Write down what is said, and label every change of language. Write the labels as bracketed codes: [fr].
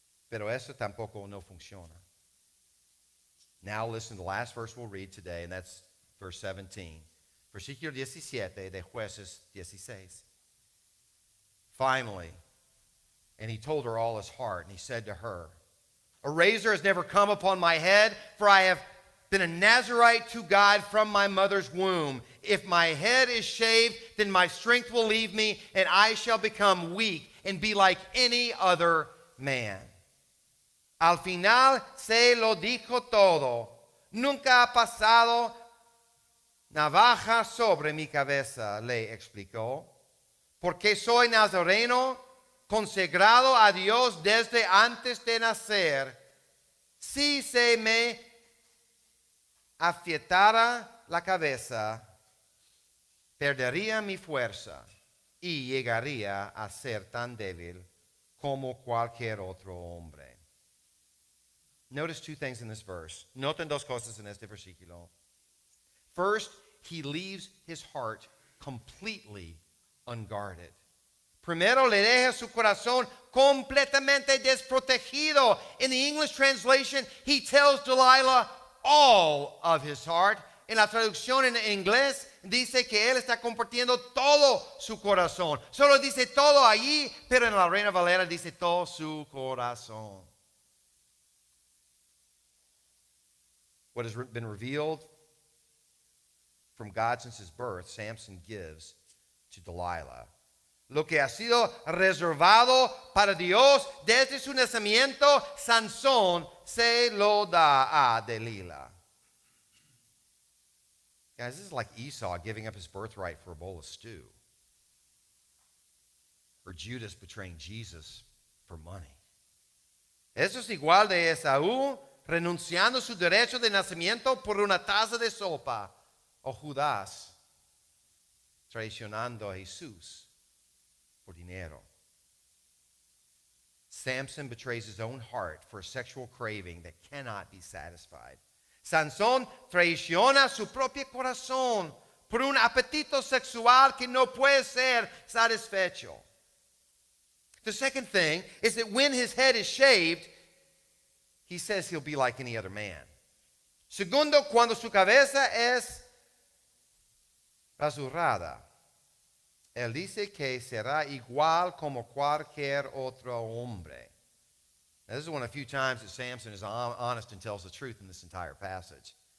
[es] Pero eso tampoco no funciona. [en] Now listen to the last verse we'll read today, and that's verse 17. [es] Versículo 17 de Jueces 16. [en] Finally, and he told her all his heart, and he said to her, a razor has never come upon my head, for I have been a Nazirite to God from my mother's womb. If my head is shaved, then my strength will leave me, and I shall become weak and be like any other man. [es] Al final se lo dijo todo. Nunca ha pasado navaja sobre mi cabeza, le explicó, porque soy nazareno, consagrado a Dios desde antes de nacer. Si se me afiatara la cabeza, perdería mi fuerza y llegaría a ser tan débil como cualquier otro hombre. [en] Notice 2 things in this verse. [es] Noten 2 cosas en este versículo. [en] First, he leaves his heart completely unguarded. [es] Primero, le deja su corazón completamente desprotegido. [en] In the English translation, he tells Delilah all of his heart. [es] En la traducción en inglés, dice que él está compartiendo todo su corazón. Solo dice todo allí, pero en la Reina Valera dice todo su corazón. [en] What has been revealed from God since his birth, Samson gives to Delilah. [es] lo que ha sido reservado para Dios desde su nacimiento, Sansón se lo da a Delilah. [en] Guys, this is like Esau giving up his birthright for a bowl of stew. Or Judas betraying Jesus for money. [es] Eso es igual de Esaú renunciando su derecho de nacimiento por una taza de sopa. O Judas traicionando a Jesús por dinero. [en] Samson betrays his own heart for a sexual craving that cannot be satisfied. [es] Sansón traiciona su propio corazón por un apetito sexual que no puede ser satisfecho. [en] The second thing is that when his head is shaved, he says he'll be like any other man. [es] Segundo, cuando su cabeza es rasurada, él dice que será igual como cualquier otro hombre. [en] Now, this is one of the few times that Samson is honest and tells the truth in this entire passage.